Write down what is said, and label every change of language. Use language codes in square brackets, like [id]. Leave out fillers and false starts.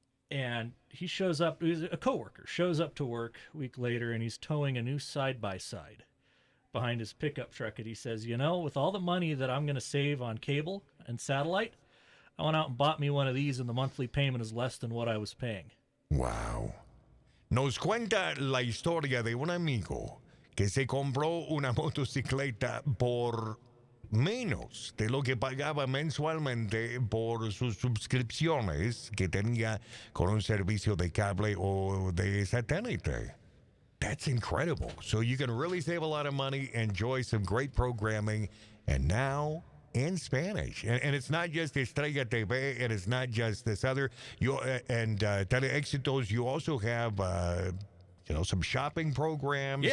[en] And he shows up, he's a coworker, shows up to work a week later, and he's towing a new side-by-side behind his pickup truck. And he says, with all the money that I'm going to save on cable and satellite, I went out and bought me one of these, and the monthly payment is less than what I was paying. Wow. [es] Nos cuenta la historia de un amigo que se compró una motocicleta por menos de lo que pagaba mensualmente por sus suscripciones que tenía con un servicio de cable o de satélite. [en] That's incredible. So you can really save a lot of money, enjoy some great programming, and now in Spanish. And it's not just Estrella TV, and it's not just this other. Teleéxitos, you also have, some shopping programs.